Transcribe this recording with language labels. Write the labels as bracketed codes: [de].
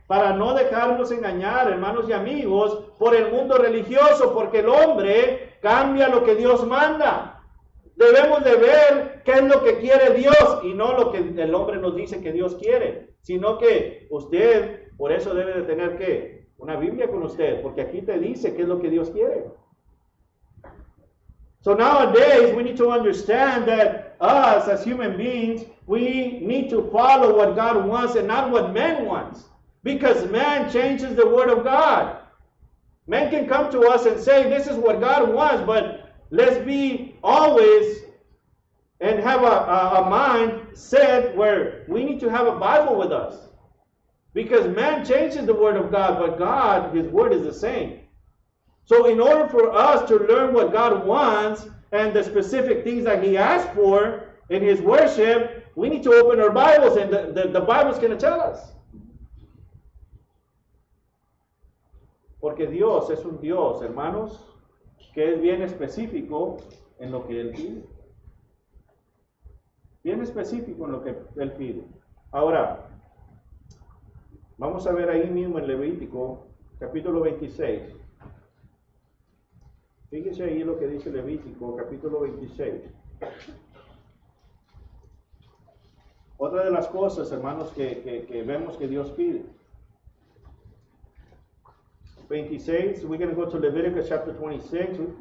[es] Para no dejarnos engañar, hermanos y amigos, por el mundo religioso, porque el hombre cambia lo que Dios manda. Debemos de ver qué es lo que quiere Dios y no lo que el hombre nos dice que Dios quiere, sino que usted, por eso debe de tener ¿qué? Una Biblia con usted, porque aquí te dice qué es lo que Dios quiere. [en] So nowadays we need to understand that us as human beings, we need to follow what God wants and not what man wants. Because man changes the word of God. Man can come to us and say, this is what God wants, but let's be always and have a mind set where we need to have a Bible with us. Because man changes the word of God, but God, his word is the same. So in order for us to learn what God wants and the specific things that He asked for in His worship, we need to open our Bibles, and the Bible's going to tell us. [es] Porque Dios es un Dios, hermanos, que es bien específico en lo que Él pide. Bien específico en lo que Él pide. Ahora, vamos a ver ahí mismo en Levítico, capítulo 26. Fíjense ahí lo que dice Levítico, capítulo 26. Otra de las cosas, hermanos, que vemos que Dios pide. [en] 26, we're going to go to Leviticus chapter 26.